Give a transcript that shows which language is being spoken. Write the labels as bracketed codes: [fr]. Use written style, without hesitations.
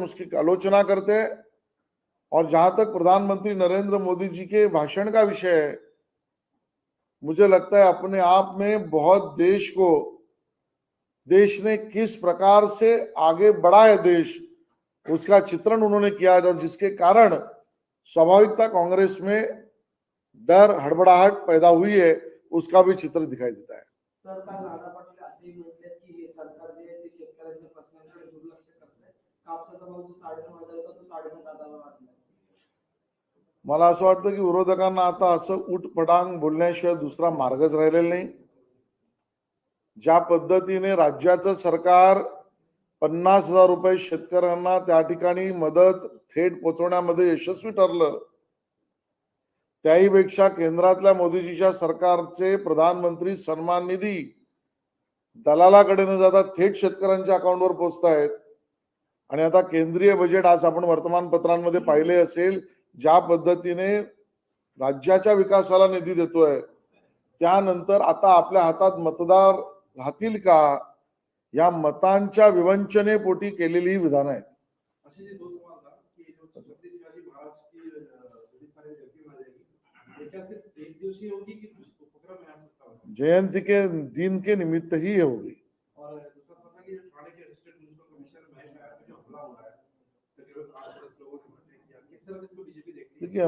[hi] हम उसकी आलोचना करते हैं. और जहां तक प्रधानमंत्री नरेंद्र मोदी जी के भाषण का विषय है, मुझे लगता है अपने आप में बहुत देश ने किस प्रकार से आगे बढ़ा है देश, उसका चित्रण उन्होंने किया है. और जिसके कारण स्वाभाविकता कांग्रेस में डर, हड़बड़ाहट पैदा हुई है, उसका भी चित्र दिखाई देता है. [mr] सर, काल नाना पाटील असेही म्हटले की हे सरकार जे आहे ते शेतकऱ्यांच्या प्रश्नांकडे दुर्लक्ष करते. कापसाचा भाव जो 9.5 होता तो 7.5 वाढला. मला असं वाटतं की विरोधकांना आता असं उटपटांग बोलण्याशिवाय दुसरा मार्गच राहिलेला नाही. ज्या पद्धतीने राज्याचं सरकार 50,000 रुपये शेतकऱ्यांना त्या ठिकाणी मदत थेट पोहोचवण्यामध्ये यशस्वी ठरलं, त्याहीपेक्षा केंद्रातल्या मोदीजीच्या सरकारचे प्रधानमंत्री सन्मान निधी दलालाकडे न जाता थेट शेतकऱ्यांच्या अकाउंटवर पोहोचतायत. आणि आता केंद्रीय बजेट आज आपण वर्तमानपत्रांमध्ये पाहिले असेल, ज्या पद्धतीने राज्याच्या विकासाला निधी देतोय, त्यानंतर आता आपल्या हातात मतदार राहतील का, या मतांच्या विवंचनेपोटी केलेली ही विधानं आहेत. असे जे [hi] दोन सवाल था की जो छत्रपति शिवाजी महाराज की बहुत सारी जयंती मनाई जाएगी, ये क्या सिर्फ एक दिवसीय होगी कि कुछ उपक्रम है आप सकता है? जयंती के दिन के निमित्त ही ये होगी. और दूसरा सवाल था कि थाने के डिस्ट्रिक्ट म्युनिसिपल कमिश्नर महेश आया पे जो हमला हुआ है, तकरीबन 8-10 लोगों ने मर्डर किया, किस तरह से इसको बीजेपी देखती है?